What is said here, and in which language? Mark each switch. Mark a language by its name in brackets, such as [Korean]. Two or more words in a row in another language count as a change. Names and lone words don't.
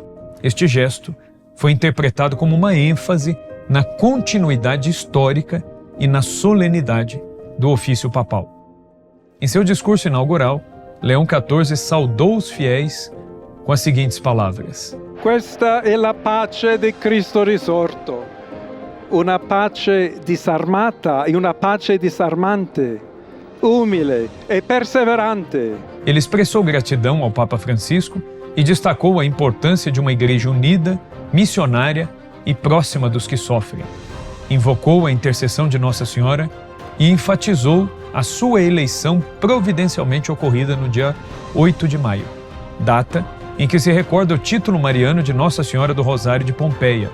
[Portuguese] Este gesto foi interpretado como uma ênfase na continuidade histórica e na solenidade do ofício papal. Em seu discurso inaugural, Leão XIV saudou os fiéis com as seguintes palavras: [Italian] Questa è la pace di Cristo risorto, una pace disarmata e una pace disarmante, umile e perseverante. [Portuguese] Ele expressou gratidão ao Papa Francisco e destacou a importância de uma igreja unida, missionária e próxima dos que sofrem. Invocou a intercessão de Nossa Senhora e enfatizou a sua eleição providencialmente ocorrida no dia 8 de maio, data em que se recorda o título mariano de Nossa Senhora do Rosário de Pompeia.